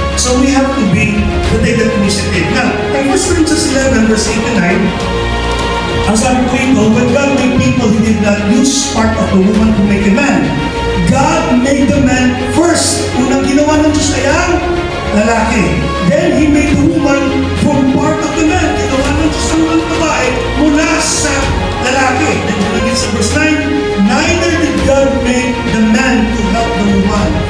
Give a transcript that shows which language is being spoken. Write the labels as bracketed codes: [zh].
[en] So we have to take that initiative. Now, in 1 Corinthians 11, verse 8 and 9, [tl] ang sabi ko ito, [en] when God made people, He did not use part of the woman to make a man. God made the man first. [tl] Unang ginawa ng Diyos ay ang lalaki. [en] Then He made the woman from part of the man. [tl] Ginawa ng Diyos ang babae mula sa lalaki. [en] Then [tl] nilagay sa [en] verse 9, neither did God make the man to help the woman.